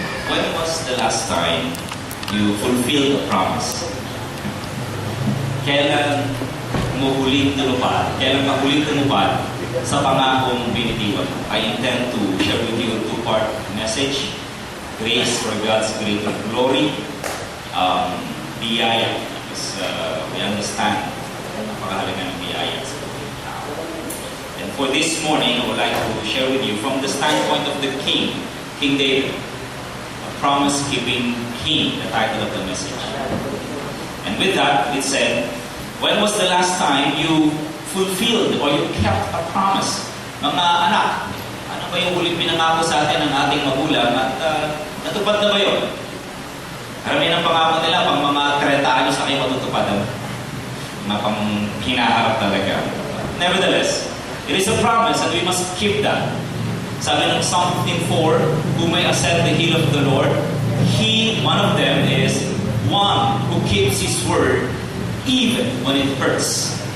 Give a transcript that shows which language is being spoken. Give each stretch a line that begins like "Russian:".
English: When was the last time you fulfilled a promise?
Filipino: Kailan huling tumupad? Kailan ka huling tumupad sa pangakong binitiwan?
English: I intend to share with you a two-part message. Grace for God's greater glory.
Filipino: Biyaya.
English: Because we understand
Filipino: napakahalaga ng biyaya sa buhay tao.
English: And for this morning, I would like to share with you from the standpoint of the King, King David, a promise-keeping king, the title of the message. And with that, it said, when was the last time you fulfilled or you kept a promise?
Filipino: Mga anak, ano ba yung huling pinangako sa atin ng ating magulang at natupad na ba yun? Karamihan ng pangako nila, pang mga 30 anyos na kayo matutupad. Mga pang hinaharap talaga.
English: Nevertheless, it is a promise and we must keep that.
Filipino: Sabi ng
English: Psalm 15:4, who may ascend the hill of the Lord, one of them is one who keeps His word even when it hurts.